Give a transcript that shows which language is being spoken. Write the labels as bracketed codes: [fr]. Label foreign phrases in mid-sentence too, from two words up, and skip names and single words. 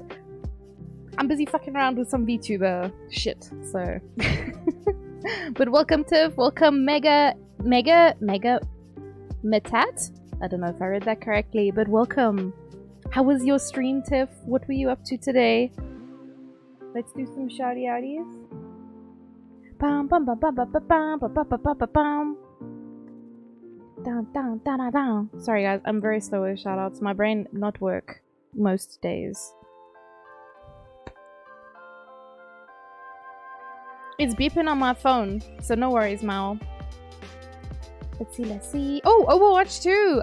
[en] I'm busy fucking around with some VTuber shit, so... But welcome, Tiff. Welcome, Mega Metat? I don't know if I read that correctly, but welcome. How was your stream, Tiff? What were you up to today? Let's do some shouty outies. Bam bam bam bam bam bam bam bam bam bam bam. Down. Sorry guys, I'm very slow with shoutouts. My brain not work most days. It's beeping on my phone, so no worries, Mal. Let's see. Oh, Overwatch 2!